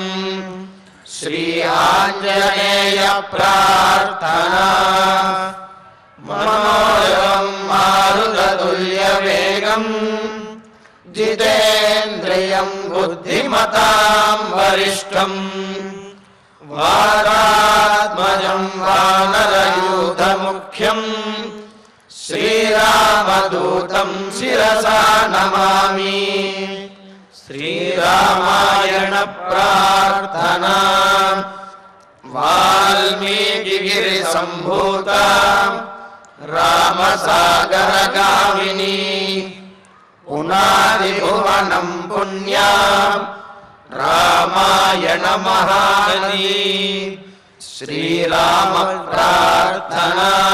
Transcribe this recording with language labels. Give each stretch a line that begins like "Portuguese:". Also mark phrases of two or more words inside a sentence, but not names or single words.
Sanskrit: శ్రీ ఆంజనేయ ప్రార్థనా మనోజవం మారుతతుల్య వేగం జితేంద్రియం బుద్ధిమతాం వరిష్టం వారాత్మజం వానరయూథముఖ్యం శ్రీరామదూతం శిరసా నమామి. శ్రీరామాయణ प्रार्थना वाल्मीकिगिरिसम्भूता रामसागरगामिनी पुनादिभुवनं पुण्या रामायण महानदी श्रीराम प्रार्थना